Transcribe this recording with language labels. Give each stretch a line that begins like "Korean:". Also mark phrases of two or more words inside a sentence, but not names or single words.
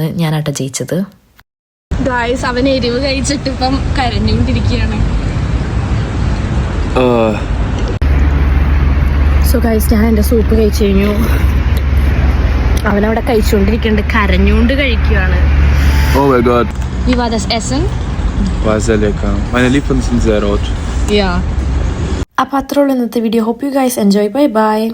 Malayalam: ഞാനാട്ടോ ജയിച്ചത്. ഗായ്സ്, അവൻ എരിവ് കഴിച്ചിട്ട് ഇപ്പം കരഞ്ഞുകൊണ്ടിരിക്കുകയാണ്.
English: So guys,
Malayalam: ഞാൻ എൻ്റെ സൂപ്പ് കഴിച്ചു കഴിഞ്ഞു. അവനവിടെ കഴിച്ചുകൊണ്ടിരിക്കുന്നുണ്ട്, കരഞ്ഞുകൊണ്ട് കഴിക്കുകയാണ്.
English: Oh my God.
German: Wie war das Essen? War sehr lecker. Meine Lippen sind sehr rot. Ja.
Malayalam: അപ്പോൾ അത്രേ ഉള്ളൂ ഇന്നത്തെ വീഡിയോ.
English: Hope you guys enjoy. bye bye.